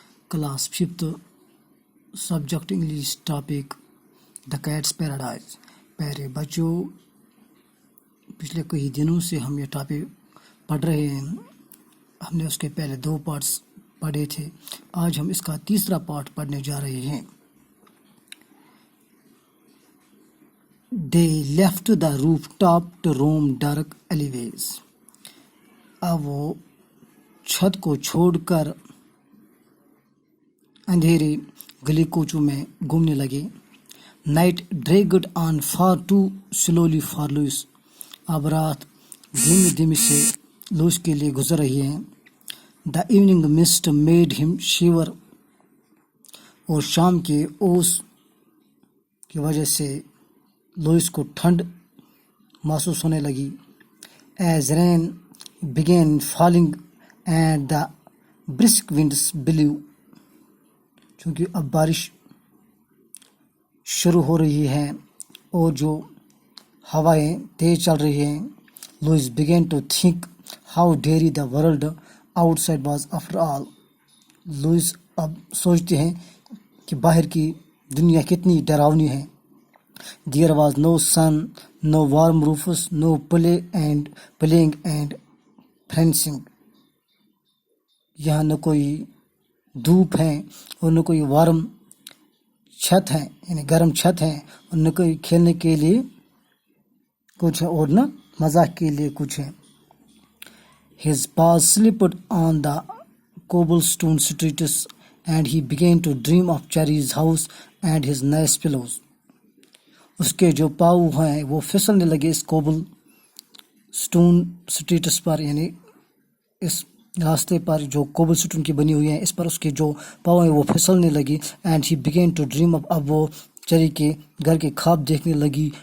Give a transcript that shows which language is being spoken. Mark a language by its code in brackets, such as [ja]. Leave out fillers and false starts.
[en] Class 5th subject English topic the cat's paradise. [ur] پیارے بچوں، پچھلے کئی دنوں سے ہم یہ ٹاپک پڑھ رہے ہیں. ہم نے اس کے پہلے 2 پارٹس پڑھے تھے. آج ہم اس کا تیسرا پارٹ پڑھنے جا رہے ہیں. [en] They left the rooftop to roam dark alleyways. [ur] اب وہ چھت کو چھوڑ کر اندھیرے گلی کوچوں میں گھومنے لگے. [en] Night dragged on far too slowly for Louis. [ur] اب رات دھیمی دھیمی سے لوئس کے لیے گزر رہی ہے. [en] The evening mist made him shiver. [ur] اور شام کے اوس کی وجہ سے لوئس کو ٹھنڈ محسوس ہونے لگی. [en] As rain began falling and the brisk winds blew. [ur] چونکہ اب بارش شروع ہو رہی ہے اور جو ہوائیں تیز چل رہی ہیں. [en] Louis began to think how dreary the world outside was after all. [ur] Louis اب سوچتے ہیں کہ باہر کی دنیا کتنی ڈراؤنی ہے. [en] There was no sun, no warm roofs, no playing and fencing. [ur] یہاں نہ کوئی دھوپ ہے اور نہ کوئی وارم چھت ہے، یعنی گرم چھت ہے، اور نہ کوئی کھیلنے کے لیے کچھ ہے اور نہ مزاح کے لیے کچھ ہے. [en] His paws slipped on the cobblestone streets and he began to dream of Cherry's house and his nice pillows. [ur] اس کے جو پاؤں ہیں وہ پھسلنے لگے اس کوبل سٹون سٹریٹس پر، یعنی اس راستے پر جو کوبل سٹون کی بنی ہوئی ہیں اس پر اس کے جو پاؤں ہیں وہ پھسلنے لگی. [en] And he begin to dream. [ur] اب وہ چری کے گھر کے خواب دیکھنے لگی.